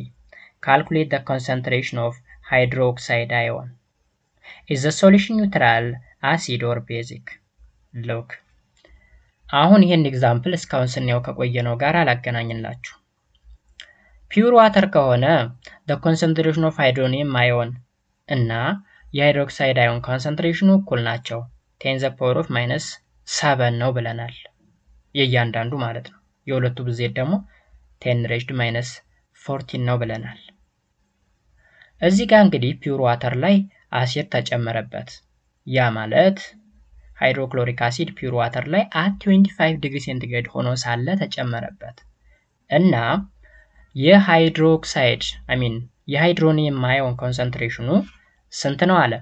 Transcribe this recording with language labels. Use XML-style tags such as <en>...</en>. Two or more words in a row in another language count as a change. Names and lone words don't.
<en>Calculate the concentration of hydroxide ion. Is the solution neutral, acid or basic? Look.</en> <am>አሁን ይሄን ኤግዛምፕል እስካሁን ስናየው ከቆየነው ጋር አላገናኝላችሁ።</am> <en>pure water</en> <am>ከሆነ</am> <en>the concentration of hydronium ion</en> <am>እና የሃይድሮክሳይድ አዮን ኮንሰንትሬሽኑ እኩል ናቸው 10</am> <en>the power of</en> <am>-7 ነው ብለናል። የእያንዳንዱ ማለት ነው። የሁለቱ ብዜት ደግሞ 10 raised -14 ነው ብለናል። እዚህ ጋር እንግዲህ</am> <en>pure water</en> <am>ላይ አሲድ ተጨመረበት። ያ ማለት</am> <en>hydrochloric acid pure water</en> <am>ላይ</am> <en>at 25 degree centigrade</en> <am>ሆኖ ሳለ ተጨመረበት እና የሃይድሮክሳይድ የሃይድሮኒየም አዮን ኮንሰንትሬሽኑ ስንት ነው አለ?</am>